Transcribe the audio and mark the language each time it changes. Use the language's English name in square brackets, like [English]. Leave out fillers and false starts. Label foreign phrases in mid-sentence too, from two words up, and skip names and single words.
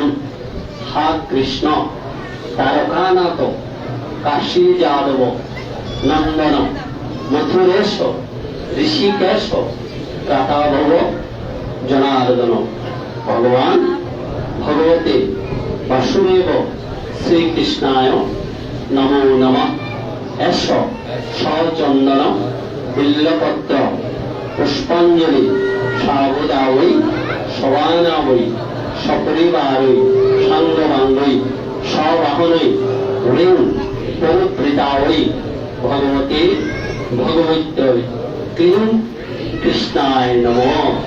[Sanskrit] হা কৃষ্ণ তারকানাথ কাশী যাদব নন্দন মথুরেশ ঋষিকেশ প্রাতাভব জনার্দন। ভগবান ভগবতে বাসুদেব শ্রীকৃষ্ণায় নমো নমঃ। এষ সচন্দন বিল্লপত্র পুষ্পাঞ্জলি সাবুদাবৈ সবানাবৈ সপরিবারৈ সাঙ্গবাঙ্গৈ সবাহনৈ ঋণ পরিবৃতাবৈ ভগবতে ভগবত্যৈ ক্লীং কৃষ্ণায় নমঃ।